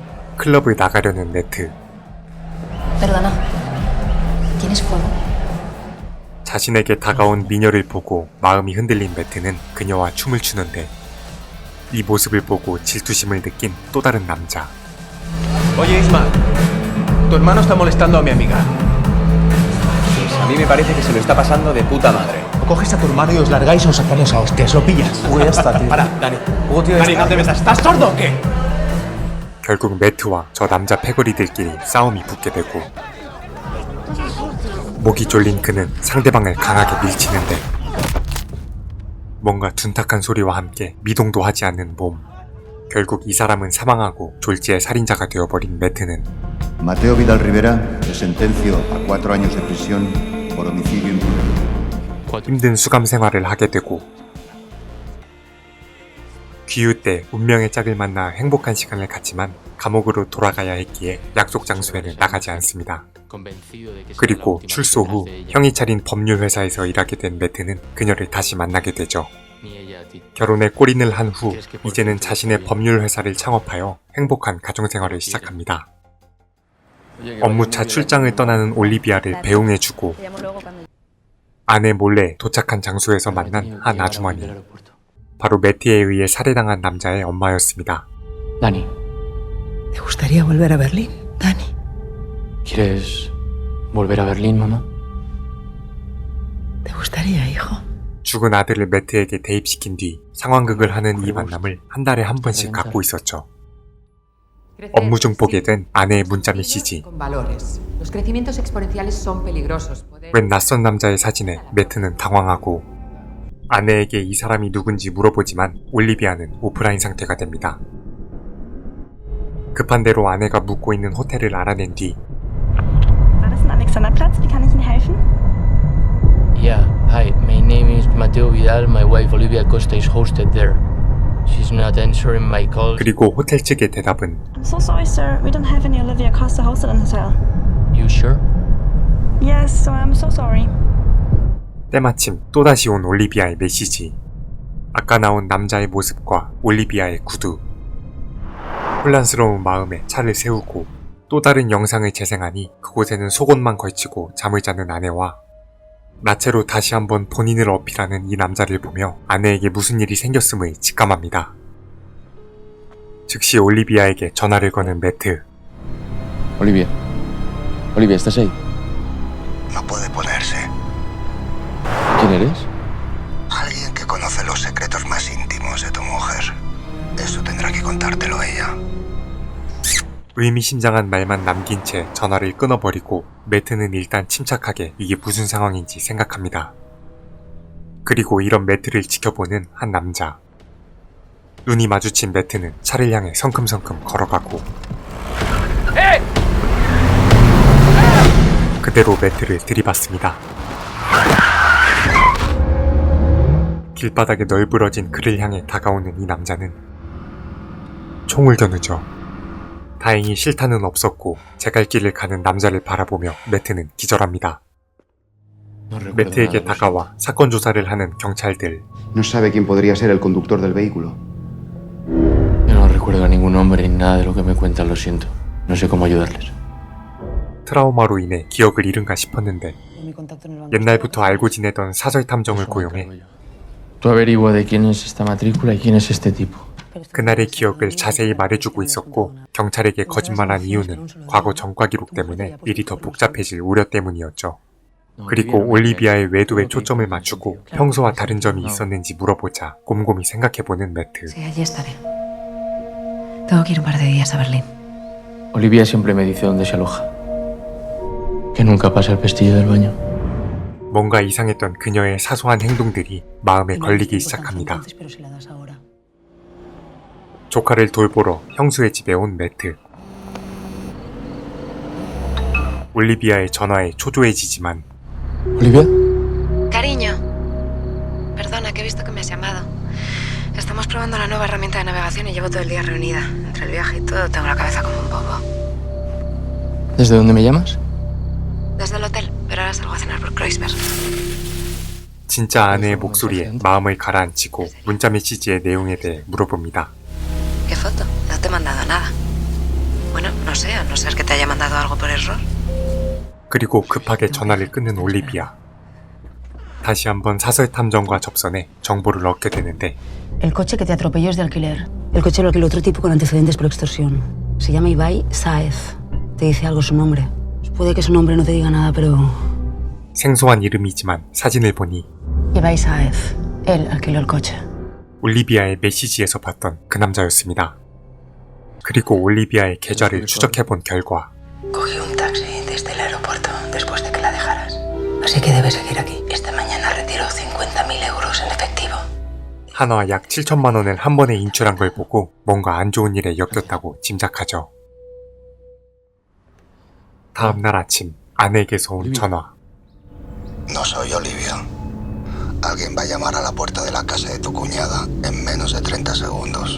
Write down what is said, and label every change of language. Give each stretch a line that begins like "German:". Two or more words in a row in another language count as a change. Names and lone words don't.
Korean: 클럽을 나가려는 매트.
Spanish: Perdona. ¿Tienes fuego?
Korean: 자신에게 다가온 미녀를 보고 마음이 흔들린 매트는 그녀와 춤을 추는데 이 모습을 보고 질투심을 느낀 또 다른 남자.
Spanish: Oye, Isma, tu hermano está molestando a mi amiga. Pues a mí me parece que se lo está pasando de puta madre. O coges a tu hermano y os largáis o os sacáis a hostias, ¿lo pillas? Hugo, ya está, tío. Para, Dani. Hugo, tío, Dani, no te metas. ¿Estás sordo o qué?
Korean: 결국 매트와 저 남자 패거리들끼리 싸움이 붙게 되고 목이 졸린 그는 상대방을 강하게 밀치는데 뭔가 둔탁한 소리와 함께 미동도 하지 않는 몸. 결국 이 사람은 사망하고 졸지의 살인자가 되어버린 매트는
Spanish: Mateo Vidal Rivera se sentenció a 4 años de prisión por homicidio impune.
Korean: 힘든 수감 생활을 하게 되고 귀유 때 운명의 짝을 만나 행복한 시간을 갖지만 감옥으로 돌아가야 했기에 약속 장소에는 나가지 않습니다. 그리고 출소 후 형이 차린 법률 회사에서 일하게 된 매트는 그녀를 다시 만나게 되죠. 결혼에 골인을 한 후 이제는 자신의 법률 회사를 창업하여 행복한 가정생활을 시작합니다. 업무차 출장을 떠나는 올리비아를 배웅해주고 아내 몰래 도착한 장소에서 만난 한 아주머니. 바로 매트에 의해 살해당한 남자의 엄마였습니다.
Spanish: Dani, ¿Te gustaría volver a Berlín, Dani? ¿quieres volver a Berlín, mamá? ¿Te gustaría, hijo?
Korean: 죽은 아들을 매트에게 대입시킨 뒤 상황극을 하는 이 만남을 한 달에 한 번씩 갖고 있었죠. 업무 중 보게 된 아내의 문자 메시지. 웬 낯선 남자의 사진에 매트는 당황하고 아내에게 이 사람이 누군지 물어보지만 올리비아는 오프라인 상태가 됩니다. 급한 대로 아내가 묵고 있는 호텔을 알아낸 뒤
German: War das ein Alexanderplatz? Wie kann ich Ihnen helfen?
English: Yeah, hi, my name is Mateo Vidal. My wife Olivia Costa is hosted there. She's not answering my calls.
Korean: 그리고 호텔 측의 대답은
English: I'm so sorry, sir. We don't have any Olivia Costa hosted in hotel. You sure? Yes, so I'm so sorry.
Korean: 때마침 또다시 온 올리비아의 메시지. 아까 나온 남자의 모습과 올리비아의 구두. 혼란스러운 마음에 차를 세우고 또 다른 영상을 재생하니 그곳에는 속옷만 걸치고 잠을 자는 아내와 나체로 다시 한번 본인을 어필하는 이 남자를 보며 아내에게 무슨 일이 생겼음을 직감합니다. 즉시 올리비아에게 전화를 거는 매트.
Spanish: Olivia. Olivia, ¿estás ahí? No puede ponerse. ¿Quién eres? Alguien que conoce los secretos más íntimos de tu mujer. Eso tendrá que contártelo ella.
Korean: 의미심장한 말만 남긴 채 전화를 끊어버리고 매트는 일단 침착하게 이게 무슨 상황인지 생각합니다. 그리고 이런 매트를 지켜보는 한 남자. 눈이 마주친 매트는 차를 향해 성큼성큼 걸어가고 그대로 매트를 들이받습니다. 길바닥에 널브러진 그를 향해 다가오는 이 남자는 총을 겨누죠. 다행히 실탄은 없었고 제 갈 길을 가는 남자를 바라보며 매트는 기절합니다. 매트에게 다가와 사건 조사를 하는 경찰들.
Spanish: No sabe quién podría ser el conductor del vehículo. Yo no recuerdo a ningún nombre ni nada de lo que me cuentan, lo siento. No sé cómo ayudarles.
Korean: 트라우마로 인해 기억을 잃은가 싶었는데 옛날부터 알고 지내던 사설 탐정을 고용해
Spanish: Tú averigua de quién es esta matrícula y quién es este tipo.
Korean: 그날의 기억을 자세히 말해주고 있었고 경찰에게 거짓말한 이유는 과거 전과 기록 때문에 일이 더 복잡해질 우려 때문이었죠. 그리고 올리비아의 외도에 초점을 맞추고 평소와 다른 점이 있었는지 물어보자 곰곰이 생각해보는 매트.
Spanish: Sí, allí estaré. Tengo que ir un par de días a Berlín. Olivia siempre me dice dónde se aloja. Que nunca pasa el pestillo del baño.
Korean: 뭔가 이상했던 그녀의 사소한 행동들이 마음에 걸리기 시작합니다. 조카를 돌보러 형수의 집에 온 매트. 올리비아의 전화에 초조해지지만
Spanish: Olivia? Cariño. Perdona, que he visto que me has llamado. Estamos probando la nueva herramienta de navegación y llevo todo el día reunida. Entre el viaje y todo tengo la cabeza como un bobo. ¿Desde dónde me llamas? Desde el hotel, pero ahora salgo a cenar por Kreuzberg.
Korean: 진짜 아내의 목소리에 마음을 가라앉히고 문자 메시지의 내용에 대해 물어봅니다.
Spanish: ¿Qué foto? No te he mandado nada. Bueno, No sé, a no ser que te haya mandado algo por error.
Korean: 그리고 급하게 전화를 끊는 올리비아. 다시 한번 사설 탐정과 접선해 정보를 얻게 되는데
Spanish: El coche que te atropelló es de alquiler. El coche lo alquiló otro tipo con antecedentes por extorsión. Se llama Ibai Saez. ¿Te dice algo su nombre? Puede que su nombre no te diga nada, pero...
Korean: 생소한 이름이지만 사진을 보니
Spanish: Ibai Saez. Él alquiló el coche.
Korean: 올리비아의 메시지에서 봤던 그 남자였습니다. 그리고 올리비아의 계좌를 추적해본 결과
Spanish: Cogí un taxi desde el aeropuerto después de que la dejaras. Así que debes seguir aquí. Esta mañana retiró 50.000 euros en efectivo.
Korean: 한화 약 7천만 원을 한 번에 인출한 걸 보고 뭔가 안 좋은 일에 엮였다고 짐작하죠. 다음 날 아침 아내에게서 온 전화.
Spanish: No soy Olivia. Alguien va a llamar a la puerta de la casa de tu cuñada en menos de 30 segundos.